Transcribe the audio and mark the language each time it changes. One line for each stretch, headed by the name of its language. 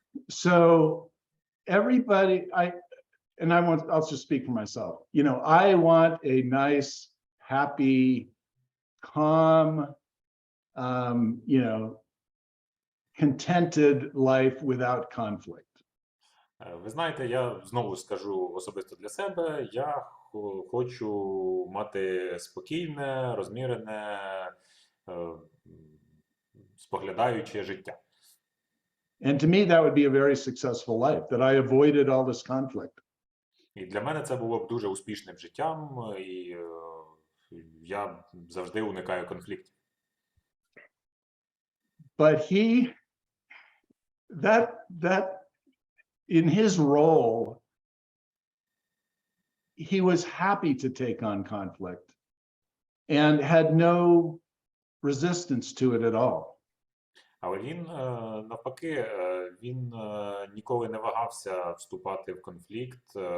English: So everybody, and I'll just speak for myself. You know, I want a nice, happy, calm, you know, contented life without conflict.
Ukrainian: Ви знаєте, я знову скажу особисто для себе, я хочу мати спокійне, розмірене, е, споглядаюче життя.
English: And to me, that would be a very successful life, that I avoided all this conflict.
Ukrainian: І для мене це було б дуже успішним життям, і я завжди уникаю конфліктів.
English: But that in his role, he was happy to take on conflict and had no resistance to it at all.
Ukrainian: Але він, навпаки, він ніколи не вагався вступати в конфлікт.